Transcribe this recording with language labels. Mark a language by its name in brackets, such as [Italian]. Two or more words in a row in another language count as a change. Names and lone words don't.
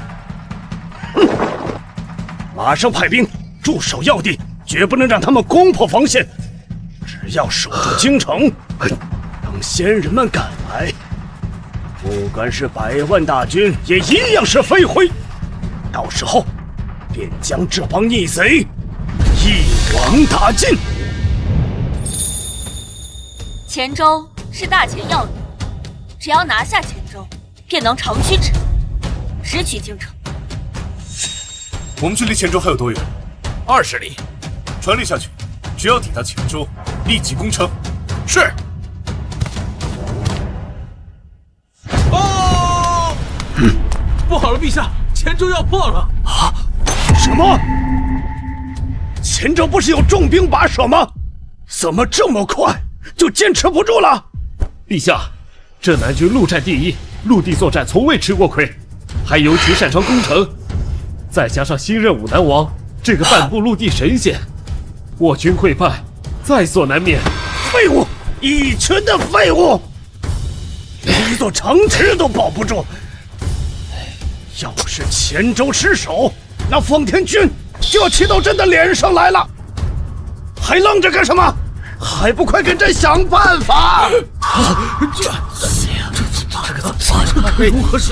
[Chinese] 馬上派兵駐守要地，絕不能讓他們攻破防線。只要守住京城，等仙人們趕來，不管是100萬大軍，也一樣是飛灰。到時候，便將這幫逆賊一網打盡。黔州是大前要地，只要拿下黔州，便能长驱直入，直取京城。我們距離黔州還有多遠？20里。傳令下去，只要抵達黔州，立即攻城。是。哦！不好了，陛下，黔州要破了！啊？什麼？黔州不是有重兵把守嗎？怎麼這麼快就堅持不住了？陛下，鎮南軍陸戰第一，陸地作戰從未吃過虧，還尤其擅長攻城。再加上新任武南王這個半步陸地神仙，我軍潰敗在所難免。廢物，一群的廢物，連一座城池都保不住。要是黔州失守，那奉天軍就要騎到朕的臉上來了。還愣着幹什麼？還不快給朕想辦法！這個如何是好？